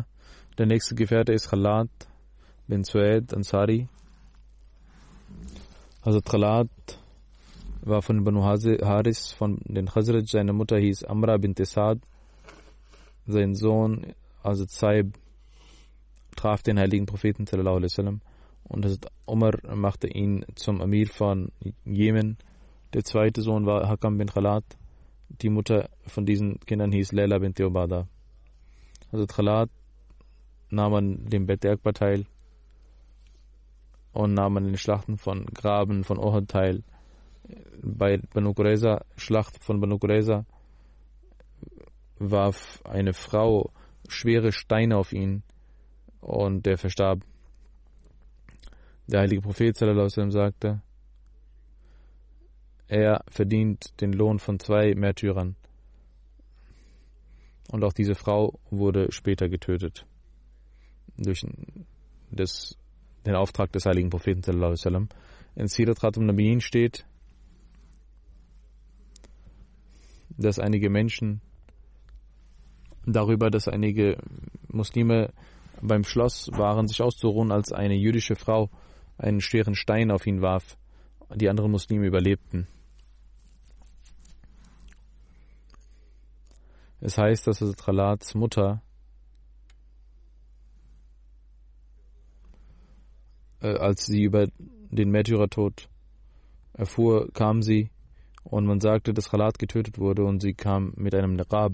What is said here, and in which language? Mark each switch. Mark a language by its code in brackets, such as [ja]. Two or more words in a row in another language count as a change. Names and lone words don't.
[de] Der nächste Gefährte ist Khalat bin Suaid Ansari. Hazrat Khalat war von Banu Haris, von den Khazraj. Seine Mutter hieß Amra bint Saad. Sein Sohn, Hazrat Saib, traf den heiligen Propheten [ar] صلى الله عليه وسلم [de] und Hazrat Umar machte ihn zum Amir von Jemen. Der zweite Sohn war Hakam bin Khalat. Die Mutter von diesen Kindern hieß Layla bint Ubada. Hazrat Khalat nahm an dem Bet Akbar teil und nahm an den Schlachten von Graben von Uhud teil. Bei Banu Qurayza, Schlacht von Banu Qurayza, warf eine Frau schwere Steine auf ihn und er verstarb. Der heilige Prophet [ar] صلى الله عليه وسلم [de] sagte, er verdient den Lohn von 2 Märtyrern. Und auch diese Frau wurde später getötet. Durch den Auftrag des heiligen Propheten [ar] صلى الله عليه وسلم. [de] In Sirat Khatam Nabiyyin steht, dass einige Muslime beim Schloss waren, sich auszuruhen, als eine jüdische Frau einen schweren Stein auf ihn warf. Die anderen Muslime überlebten. Es heißt, dass Khalats Mutter als sie über den Märtyrertod erfuhr, kam sie und man sagte, dass Khalat getötet wurde und sie kam mit einem Niqab.